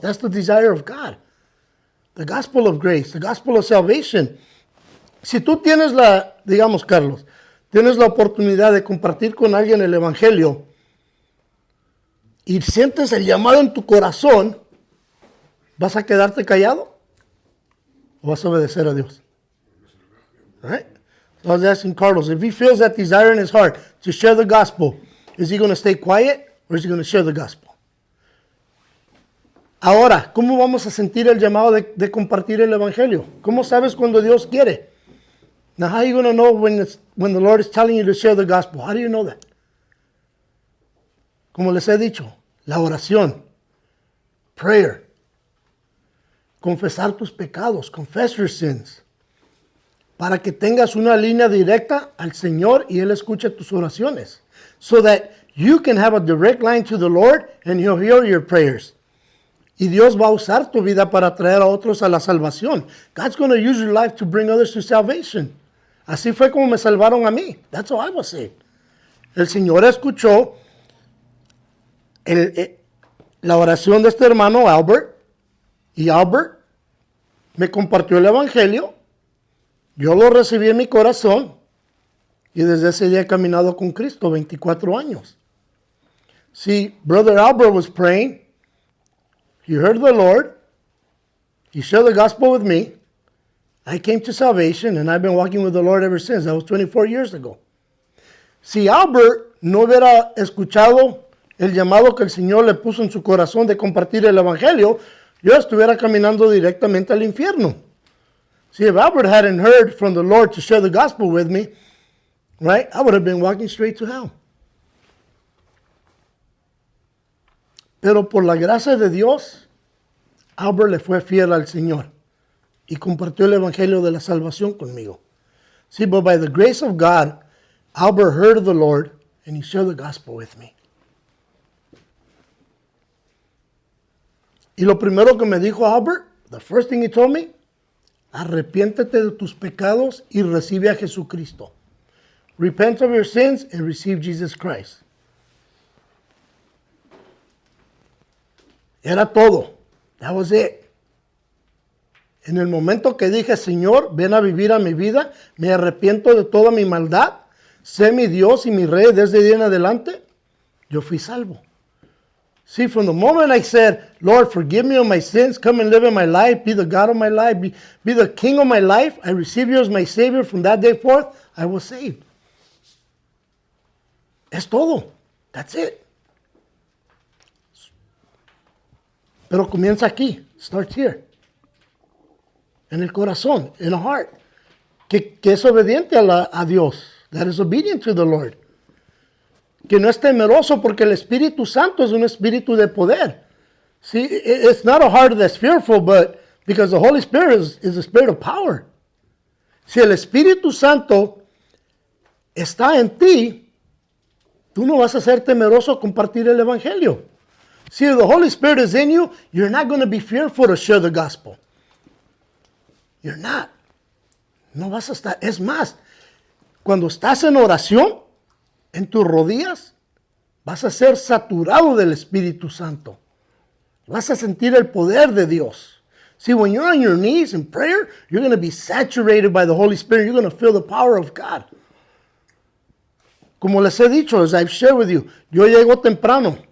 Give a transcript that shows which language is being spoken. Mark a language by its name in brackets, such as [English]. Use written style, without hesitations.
[English] That's the desire of God. The gospel of grace, the gospel of salvation. [Spanish] Si tú tienes digamos, Carlos, tienes la oportunidad de compartir con alguien el evangelio y sientes el llamado en tu corazón, ¿vas a quedarte callado o vas a obedecer a Dios? [English] All right? So I was asking Carlos, if he feels that desire in his heart to share the gospel, is he going to stay quiet or is he going to share the gospel? [Spanish] Ahora, ¿cómo vamos a sentir el llamado de compartir el evangelio? ¿Cómo sabes cuando Dios quiere? [English] Now, how are you going to know when the Lord is telling you to share the gospel? How do you know that? [Spanish] Como les he dicho, la oración, prayer, confesar tus pecados, [English] confess your sins, [Spanish] para que tengas una línea directa al Señor y Él escuche tus oraciones, [English] so that you can have a direct line to the Lord and He'll hear your prayers. [Spanish] Y Dios va a usar tu vida para traer a otros a la salvación. [English] God's going to use your life to bring others to salvation. [Spanish] Así fue como me salvaron a mí. [English] That's how I was saved. [Spanish] El Señor escuchó la oración de este hermano Albert, y Albert me compartió el evangelio. Yo lo recibí en mi corazón y desde ese día he caminado con Cristo 24 años. [English] See, Brother Albert was praying. He heard the Lord. He shared the gospel with me. I came to salvation and I've been walking with the Lord ever since. That was 24 years ago. [Spanish] Si Albert no hubiera escuchado el llamado que el Señor le puso en su corazón de compartir el evangelio, yo estuviera caminando directamente al infierno. [English] See, if Albert hadn't heard from the Lord to share the gospel with me, right, I would have been walking straight to hell. [Spanish] Pero por la gracia de Dios, Albert le fue fiel al Señor y compartió el evangelio de la salvación conmigo. [English] See, but by the grace of God, Albert heard of the Lord and he shared the gospel with me. [Spanish] Y lo primero que me dijo Albert, [English] the first thing he told me, [Spanish] arrepiéntete de tus pecados y recibe a Jesucristo. [English] Repent of your sins and receive Jesus Christ. [Spanish] Era todo. [English] That was it. [Spanish] En el momento que dije, Señor, ven a vivir a mi vida, me arrepiento de toda mi maldad, sé mi Dios y mi Rey desde ahí en adelante, yo fui salvo. [English] See, from the moment I said, Lord, forgive me of my sins, come and live in my life, be the God of my life, be the King of my life, I receive you as my Savior, from that day forth, I was saved. [Spanish] Es todo. [English] That's it. [Spanish] Pero comienza aquí. [English] Starts here. [Spanish] En el corazón, [English] in the heart. [Spanish] Que es obediente a Dios. [English] That is obedient to the Lord. [Spanish] Que no es temeroso porque el Espíritu Santo es un espíritu de poder. [English] See, it's not a heart that's fearful, but because the Holy Spirit is a spirit of power. [Spanish] Si el Espíritu Santo está en ti, tú no vas a ser temeroso a compartir el Evangelio. [English] See, if the Holy Spirit is in you, you're not going to be fearful to share the gospel. You're not. [Spanish] No vas a estar. Es más, cuando estás en oración, en tus rodillas, vas a ser saturado del Espíritu Santo. Vas a sentir el poder de Dios. [English] See, when you're on your knees in prayer, you're going to be saturated by the Holy Spirit. You're going to feel the power of God. [Spanish] Como les he dicho, [English] as I've shared with you, [Spanish] yo llego temprano.